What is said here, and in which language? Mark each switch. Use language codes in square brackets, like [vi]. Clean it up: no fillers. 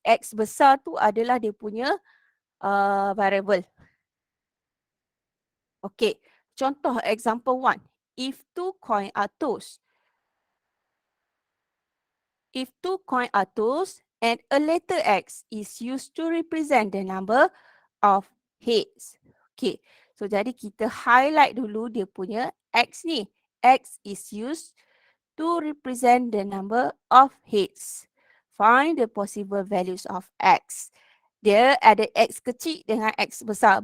[ms] X besar tu adalah dia punya variable. [en] Okay, [ms] contoh [en] example 1. If two coin are tossed. If two coin are tossed, And a letter X is used to represent the number of heads. Okay, so [ms] jadi kita highlight dulu dia punya X ni. [en] X is used to represent the number of heads. Find the possible values of X. [ms] Dia ada X kecil dengan X besar.